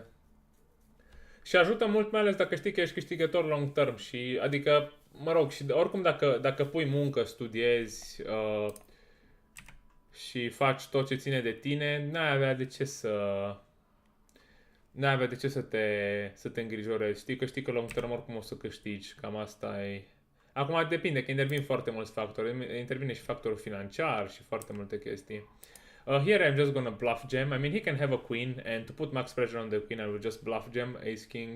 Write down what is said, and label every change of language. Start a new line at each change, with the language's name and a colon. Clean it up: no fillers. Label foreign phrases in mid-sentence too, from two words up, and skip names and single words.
Romanian: Și ajută mult, mai ales dacă știi că ești câștigător
English: long term
Romanian: și, adică, mă rog, și oricum dacă pui muncă, studiezi și faci tot ce ține de tine, n-ai avea de ce să te îngrijorezi. Știi că
English: long term
Romanian: oricum o să câștigi, cam asta e. Acum depinde, că intervin foarte mulți factori, intervine și factorul financiar și foarte multe chestii.
English: Here I'm just gonna bluff jam. I mean, he can have a queen, and to put max pressure on the queen, I will just bluff jam, ace king.